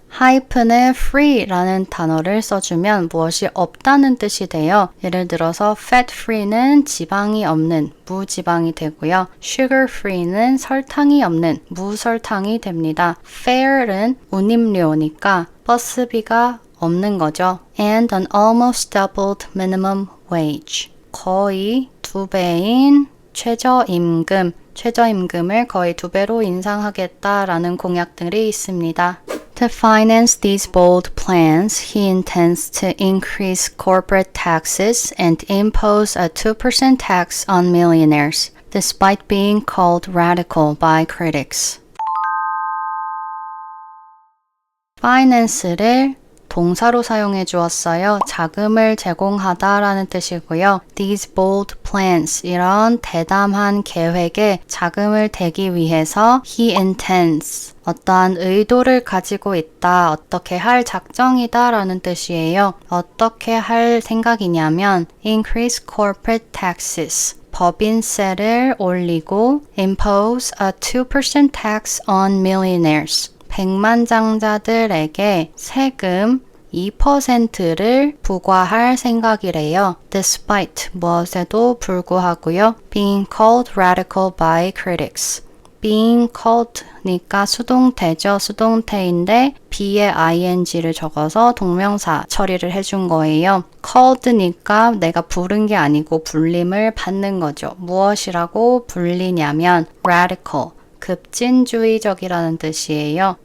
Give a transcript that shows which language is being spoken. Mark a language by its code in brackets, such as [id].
[ko] 하이픈에 free라는 단어를 써주면 무엇이 없다는 뜻이 돼요. 예를 들어서 fat free는 지방이 없는, 무지방이 되고요. sugar free는 설탕이 없는, 무설탕이 됩니다. fare는 운임료니까 버스비가 없는 거죠. [en] And an almost doubled minimum wage. [ko] 거의 2배인 최저임금. 최저임금을 거의 2배로 인상하겠다라는 공약들이 있습니다. [en] To finance these bold plans, he intends to increase corporate taxes and impose a 2% tax on millionaires, despite being called radical by critics. [ko] finance를 동사로 사용해 주었어요. 자금을 제공하다라는 뜻이고요. [en] These bold plans, [ko] 이런 대담한 계획에 자금을 대기 위해서 [en] he intends, [ko] 어떠한 의도를 가지고 있다, 어떻게 할 작정이다 라는 뜻이에요. 어떻게 할 생각이냐면 [en] increase corporate taxes, [ko] 법인세를 올리고 [en] impose a 2% tax on millionaires, [ko] 백만장자들에게 세금 2%를 부과할 생각이래요. Despite, 무엇에도 불구하고요. [en] Being called radical by critics. [ko] Being called니까 수동태죠. 수동태인데 be에 ing를 적어서 동명사 처리를 해준 거예요. called니까 내가 부른 게 아니고 불림을 받는 거죠. 무엇이라고 불리냐면 radical. 급진주의적이라는 뜻이에요.